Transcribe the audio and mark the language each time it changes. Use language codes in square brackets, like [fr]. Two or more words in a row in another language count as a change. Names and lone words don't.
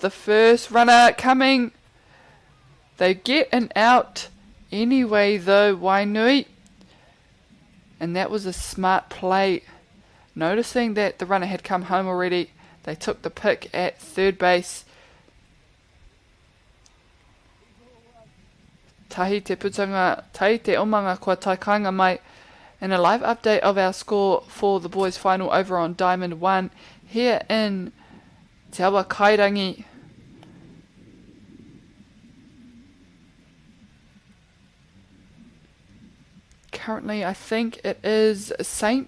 [en] The first runner coming. They get an out anyway though, Wainui. And that was a smart play. Noticing that the runner had come home already, they took the pick at third base. [mi] Tahi te putanga, tahi te omanga kua taikainga mai. [en] And a live update of our score for the boys final over on Diamond 1 here in Te Awa Kairangi. Currently, I think it is St.